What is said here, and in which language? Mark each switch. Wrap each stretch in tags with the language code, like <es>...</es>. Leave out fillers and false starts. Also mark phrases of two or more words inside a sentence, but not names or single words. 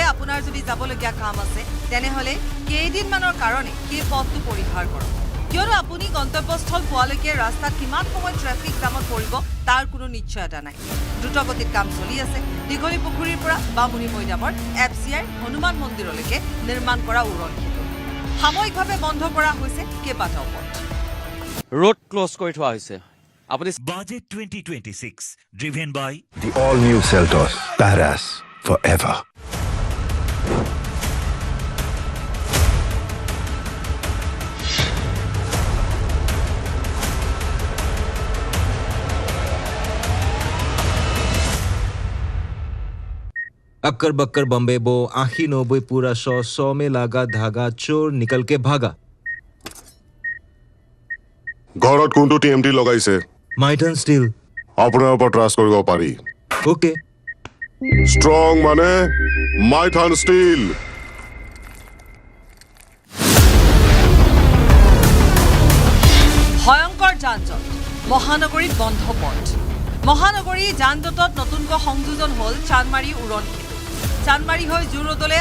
<as>আপোনাৰ যদি যাবলগীয়া কাম আছে তেনেহ'লে কেইদিনমানৰ কাৰণে সেই পথটো পৰিহাৰ কৰক কিয়নো আপুনি গন্তব্যস্থল পোৱালৈকে ৰাস্তাত কিমান সময়</as> <en>traffic jamত</en> <as>পৰিব তাৰ কোনো নিশ্চয়তা নাই দ্ৰুতগতিত কাম চলি আছে দীঘলী পুখুৰীৰ পৰা বামুণী মৈদামৰ এফচিআই হনুমান মন্দিৰলৈকে নিৰ্মাণ কৰা উৰণ সেতু সাময়িকভাৱে বন্ধ কৰা হৈছে কেইবাটাও পথ</as> <en>road close</en> <as>কৰি থোৱা হৈছে আপুনি</as> <en>Budget 2026 driven by the all-new Seltos. Taras forever.</en> <hi>अक्कर बक्कर बम्बे बो 80-90 पूरा 100 में लागा धागा चोर निकल के भागा</hi> <as>ঘৰত কোনটো টিএমটি লগাইছে</as> <hi>माइटन स्टील</hi> <as>আপোনাৰ ওপৰত ট্ৰাষ্ট কৰিব পাৰি</as> <hi>ओके</hi> <as>ষ্ট্ৰং মানে মাইথান ষ্টীল ভয়ংকৰ যান-জঁট মহানগৰীত বন্ধ পথ মহানগৰী যান-জঁটত নতুনকৈ সংযোজন হ'ল চানমাৰী উৰণ সেতু চানমাৰী হৈ জুৰোডলৈ</as>